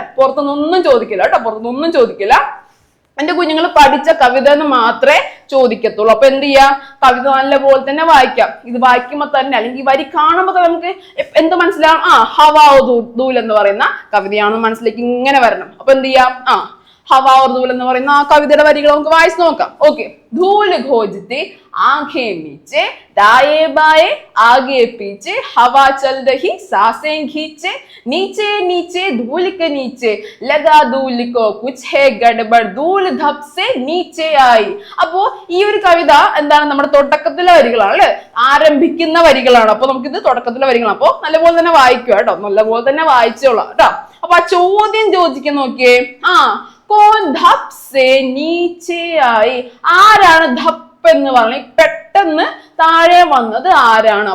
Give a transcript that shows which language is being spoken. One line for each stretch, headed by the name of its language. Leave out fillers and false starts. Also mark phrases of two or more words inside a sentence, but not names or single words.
Malayalam: പുറത്തുനിന്നൊന്നും ചോദിക്കില്ല കേട്ടോ, പുറത്തുനിന്നൊന്നും ചോദിക്കില്ല. എന്റെ കുഞ്ഞുങ്ങൾ പഠിച്ച കവിത എന്ന് മാത്രമേ ചോദിക്കത്തുള്ളൂ. അപ്പൊ എന്ത് ചെയ്യാ? കവിത നല്ല പോലെ തന്നെ വായിക്കാം. ഇത് വായിക്കുമ്പോ തന്നെ അല്ലെങ്കിൽ ഈ വരി കാണുമ്പോ തന്നെ നമുക്ക് എന്ത് മനസ്സിലാവും? ഹവാ ദൂൽ എന്ന് പറയുന്ന കവിതയാണെന്ന് മനസ്സിലേക്ക് ഇങ്ങനെ വരണം. അപ്പൊ എന്ത് ചെയ്യാം? हवा और धूल എന്ന് പറയുന്ന ആ കവിതയുടെ വരികൾ നമുക്ക് വായിച്ചു നോക്കാം. ഓക്കെ,
Hindi: धूल खोजते आंखें नीचे दाएं बाएं आगे पीछे हवा चल रही सांसें खींचे नीचे नीचे धूल के नीचे लगा धूल को कुछ है गड़बड़ धूल धप से नीचे आई.
Malayalam: അപ്പോ ഈ ഒരു കവിത എന്താണ്? നമ്മുടെ തുടക്കത്തിലെ വരികളാണ് അല്ലെ, ആരംഭിക്കുന്ന വരികളാണ്. അപ്പൊ നമുക്ക് ഇത് തുടക്കത്തിലെ വരികളാണ്. അപ്പൊ നല്ലപോലെ തന്നെ വായിക്കുക കേട്ടോ, നല്ലപോലെ തന്നെ വായിച്ചോളാം കേട്ടോ. അപ്പൊ ആ ചോദ്യം ചോദിക്കാൻ നോക്കിയേ.
Hindi: कौन धप से नीचे आई,
Malayalam: ആരാണ് ധപ്പ് എന്ന് പറഞ്ഞ പെട്ടെന്ന് താഴെ വന്നത് ആരാണ്?